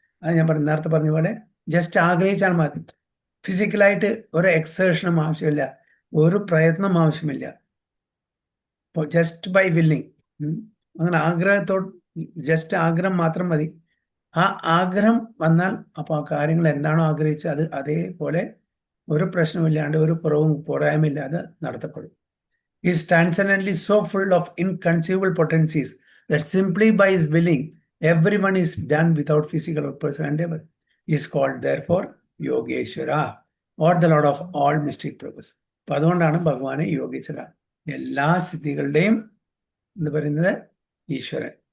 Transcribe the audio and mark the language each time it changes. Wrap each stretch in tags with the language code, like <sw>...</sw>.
<ml>അത് ഞാൻ നേരത്തെ പറഞ്ഞ പോലെ ജസ്റ്റ് ആഗ്രഹിച്ചാൽ മതി. ഫിസിക്കലായിട്ട് ഒരു എക്സേഷനും ആവശ്യമില്ല, ഒരു പ്രയത്നം ആവശ്യമില്ല. ഇപ്പോൾ</ml> <en>just by willing,</en> <ml>അങ്ങനെ ആഗ്രഹത്തോട് ജസ്റ്റ് ആഗ്രഹം മാത്രം മതി. ആ ആഗ്രഹം വന്നാൽ അപ്പോൾ ആ കാര്യങ്ങൾ എന്താണോ ആഗ്രഹിച്ചത് അത് അതേപോലെ ഒരു പ്രശ്നമില്ലാണ്ട് ഒരു കുറവും പോരായ്മയില്ലാതെ നടത്തപ്പെടും.</ml> <en>He is transcendently so full of inconceivable potencies that simply by his willing, everyone is done without physical or personal endeavor. He is called, therefore, Yogeshwara, or the Lord of all mystic purpose.</en> <ml>അപ്പൊ അതുകൊണ്ടാണ് ഭഗവാനെ യോഗേശ്വര, എല്ലാ സിദ്ധികളുടെയും എന്ന് പറയുന്നത് ഈശ്വരൻ.</ml>